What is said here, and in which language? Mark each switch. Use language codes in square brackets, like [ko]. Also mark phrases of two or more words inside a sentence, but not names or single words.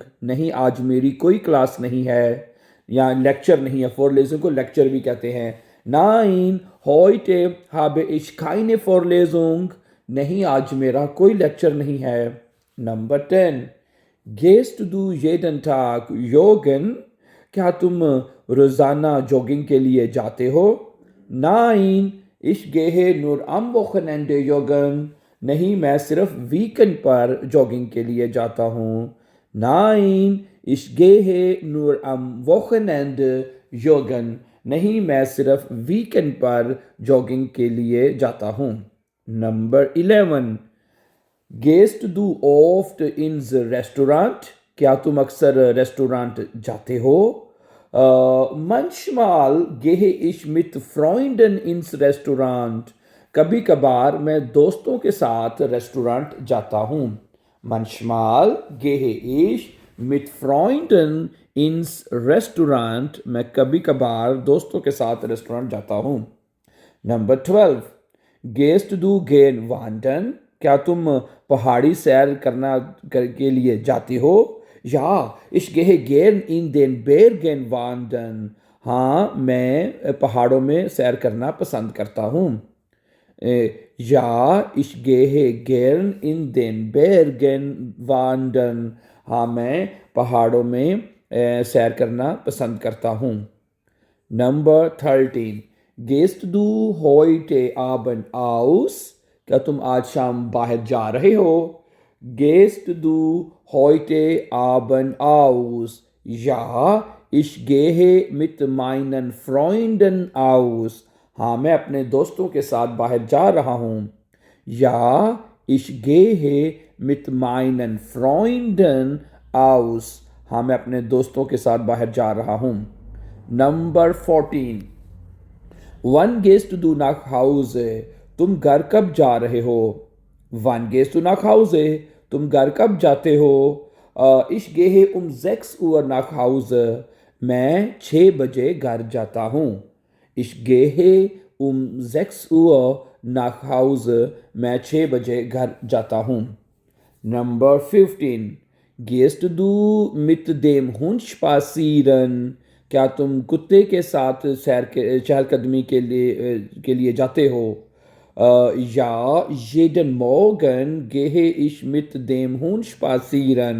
[hi] नहीं, आज मेरी कोई क्लास नहीं है या लेक्चर नहीं है। Vorlesung को लेक्चर भी कहते हैं। [de] Nein, heute habe ich keine Vorlesung। [hi] नहीं, आज मेरा कोई लेक्चर नहीं है। नंबर 10, [de] Gehst du jeden Tag joggen? [hi] क्या तुम रोजाना जॉगिंग के लिए जाते हो? [de] Nein, ich gehe nur am Wochenende joggen। [hi] नहीं, मैं सिर्फ वीकेंड पर जॉगिंग के लिए जाता हूँ। [de] Nein, ich gehe nur am Wochenende joggen। [hi] नहीं, मैं सिर्फ वीकेंड पर जॉगिंग के लिए जाता हूँ। नंबर 11, [de] Gehst du oft ins Restaurant? [hi] क्या तुम अक्सर रेस्टोरेंट जाते हो? [de] Manchmal gehe ich mit Freunden ins Restaurant। [hi] कभी कभार मैं दोस्तों के साथ रेस्टोरेंट जाता हूँ। [de] Manchmal gehe ich mit Freunden ins Restaurant। [hi] मैं कभी कभार दोस्तों के साथ रेस्टोरेंट जाता हूँ। नंबर 12, [de] Gehst du gern wandern? [hi] क्या तुम पहाड़ी सैर के लिए जाते हो? [de] Ja, ich gehe gern in den Bergen wandern। [hi] हाँ, मैं पहाड़ों में सैर करना पसंद करता हूँ। [de] Ja, ich gehe gern in den Bergen wandern। [hi] हाँ, मैं पहाड़ों में सैर करना पसंद करता हूँ। नंबर 13, [de] Gehst du heute Abend aus? [hi] क्या तुम आज शाम बाहर जा रहे हो? [de] Gehst du heute Abend aus? Ja, ich gehe mit meinen Freunden aus. [hi] हाँ, मैं अपने दोस्तों के साथ बाहर जा रहा हूँ. [de] Ja, ich gehe mit meinen Freunden aus. [hi] हाँ, मैं अपने दोस्तों के साथ बाहर जा रहा हूँ. Number 14. [de] Wann gehst du nach Hause? [hi] तुम घर कब जा रहे हो? [de] Wann gehst du nach Hause? [hi] तुम घर कब जाते हो? [de] Ich gehe um 6 Uhr nach Hause. [hi] मैं 6 बजे घर जाता हूँ. [de] Ich gehe um 6 Uhr nach Hause. [hi] मैं 6 बजे घर जाता हूँ. Number 15. [de] Gehst du mit dem Hund spazieren? [hi] क्या तुम कुत्ते के साथ चहलकदमी के लिए जाते हो? [de] Ja, jeden Morgen gehe ich mit dem Hund spazieren.